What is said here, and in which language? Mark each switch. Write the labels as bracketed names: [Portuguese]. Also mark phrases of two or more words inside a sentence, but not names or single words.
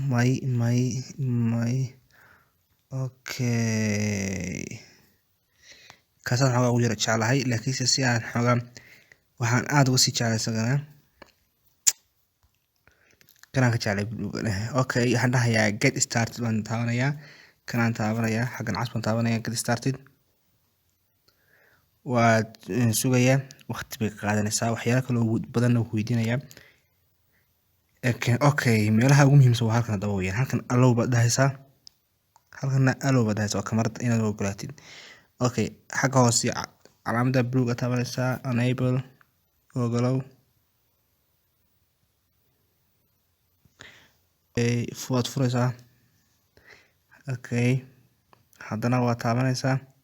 [Somali] okay kaasaan xoogaa ugu yara jeclahay laakiinse si aan xoogaa waxaan aad uga sii jeclay isagana kanaan ka jeclay okay waxaan dhahayaa [English] get started [Somali] baan taabanayaa kanaan taabanayaa xaggan cas baan taabanayaa [English] get started [Somali] waad sugayaa waqti bay qaadanaysaa waxyaalo kale oo badan oo ku weydiinayaa okay meelaha ugu muhiimsan waa halkan daba weeyaan halkan allow baad dhahaysaa halkanna allow baad dhahaysaa waa kamarada inaad ogolaatid okay xagga hoose calaamadda blue aad taabanaysaa enable ogolow waad furaysaa okay haddana waad taabanaysaa